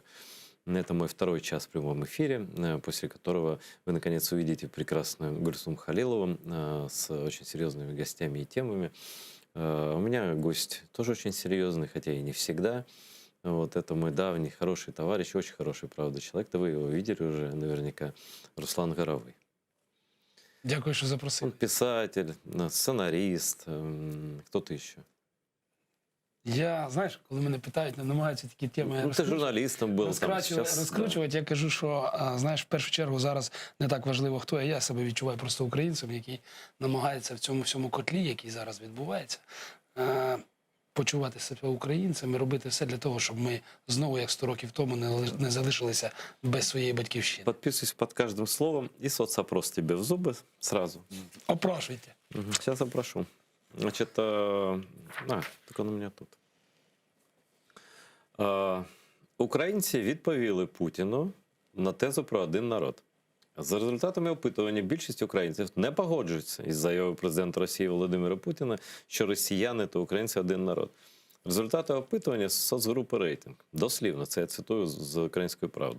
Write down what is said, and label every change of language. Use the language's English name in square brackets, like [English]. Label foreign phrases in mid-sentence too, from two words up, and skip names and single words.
[Russian] Это мой второй час в прямом эфире, после которого вы наконец увидите прекрасную Гульсум Халилову с очень серьезными гостями и темами. У меня гость тоже очень серьезный, хотя и не всегда. Вот это мой давний хороший товарищ, очень хороший, правда, человек. Да вы его видели уже наверняка, Руслан Горовый. [Ukrainian] Дякую, що запросили. [Russian] Он писатель, сценарист, кто-то еще. [Ukrainian] Я, знаєш, коли мене питають, намагаються такі теми [Russian] Ну, ты журналистом был. [Ukrainian] розкручувати, я кажу, що, знаєш, в першу чергу зараз не так важливо, хто я себе відчуваю просто українцем, який намагається в цьому всьому котлі, який зараз відбувається, почувати себе українцем і робити все для того, щоб ми знову, як 100 років тому, не залишилися без своєї батьківщини. [Russian] Подписывайся под каждым словом и соцопрос тебе в зубы сразу. [Ukrainian] Опрошуйте. [Russian] Сейчас опрошу. Значит, так он у меня тут. [Ukrainian] Українці відповіли Путіну на тезу про один народ. За результатами опитування більшість українців не погоджуються із заявою президента Росії Володимира Путіна, що росіяни та українці – один народ. Результати опитування з соцгрупи «Рейтинг». Дослівно, це я цитую з «Української правди».